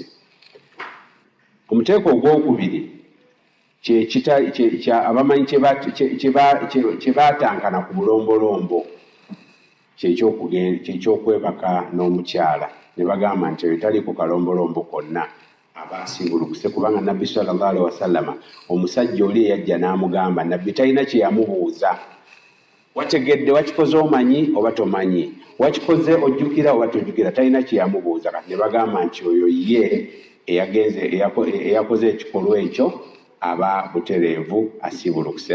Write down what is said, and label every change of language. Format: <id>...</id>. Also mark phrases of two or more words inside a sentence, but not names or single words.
<lg>Omuteeko ogwokubiri abamanyi kye baatankana ku bulombolombo kyekyokwebaka n'omukyala, ne bagamba nti eyo taliiko kalombolombo konna aba asiibulukuse, kubanga Nabbi</lg> <ar>صلى الله عليه وسلم</ar> <lg>omusajja oli eyajja n'amugamba, Nabbi talina kye yamubuuza, wategedde wakikoze omanyi oba tomanyi, wakikoze ojjukira oba tojjukira, talina kye yamubuuza. Kati ne bagamba nti oyo ye eyakoze ekikolwa ekyo aba butereevu asiibulukuse.</lg>